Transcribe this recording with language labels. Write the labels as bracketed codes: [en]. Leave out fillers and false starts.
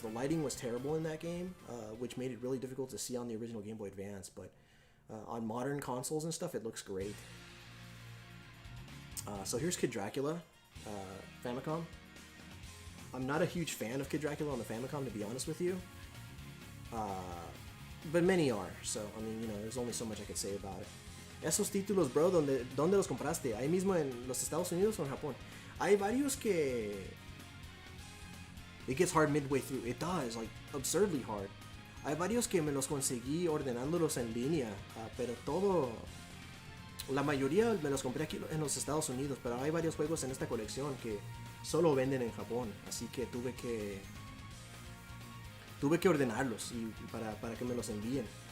[en] The lighting was terrible in that game, which made it really difficult to see on the original Game Boy Advance, but on modern consoles and stuff, it looks great. So here's Kidracula Famicom. I'm not a huge fan of Kidracula on the Famicom, to be honest with you. But many are, so, I mean, you know, there's only so much I could say about it. [es] Esos títulos, bro, ¿dónde los compraste? ¿Ahí mismo en los Estados Unidos o en Japón? Hay varios que... [en] It gets hard midway through. It does, like, absurdly hard. [es] Hay varios que me los conseguí ordenándolos en línea, pero todo... La mayoría me los compré aquí en los Estados Unidos, pero hay varios juegos en esta colección que solo venden en Japón, así que tuve que ordenarlos y para que me los envíen.